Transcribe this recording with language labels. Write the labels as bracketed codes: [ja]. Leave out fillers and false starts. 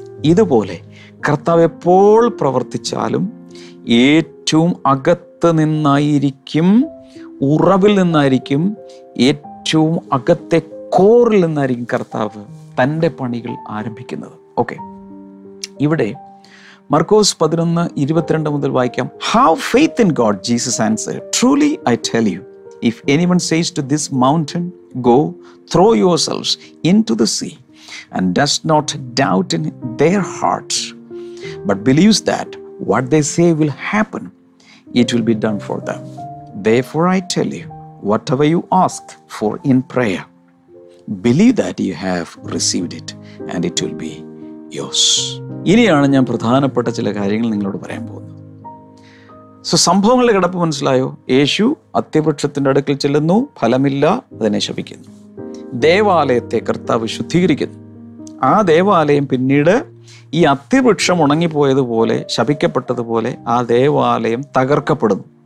[ml] ഇതുപോലെ കർത്താവ് എപ്പോൾ പ്രവർത്തിച്ചാലും ഏറ്റവും അകത്ത് നിന്നായിരിക്കും, ഉറവിൽ നിന്നായിരിക്കും, ഏറ്റവും അകത്തെ കോറിൽ നിന്നായിരിക്കും കർത്താവ് തൻ്റെ പണികൾ ആരംഭിക്കുന്നത്. ഓക്കെ, ഇവിടെ മർക്കോസ് 11:22 മുതൽ വായിക്കാം. [en] Have faith in God, Jesus answered. Truly I tell you, if anyone says to this mountain, go, throw yourselves into the sea, and does not doubt in their hearts, but believes that what they say will happen, it will be done for them. Therefore I tell you, whatever you ask for in prayer, believe that you have received it, and it will be yours. [ml] ഇനിയാണ് ഞാൻ പ്രധാനപ്പെട്ട ചില കാര്യങ്ങൾ നിങ്ങളോട് പറയാൻ പോകുന്നത്. സംഭവങ്ങളുടെ കിടപ്പ് മനസ്സിലായോ? യേശു അത്തിവൃക്ഷത്തിൻ്റെ അടുക്കൽ ചെല്ലുന്നു, ഫലമില്ല, അതിനെ ശപിക്കുന്നു. ദേവാലയത്തെ കർത്താവ് ശുദ്ധീകരിക്കുന്നു. ആ ദേവാലയം പിന്നീട് ഈ അത്തിവൃക്ഷം ഉണങ്ങിപ്പോയതുപോലെ, ശപിക്കപ്പെട്ടതുപോലെ ആ ദേവാലയം തകർക്കപ്പെടുന്നു.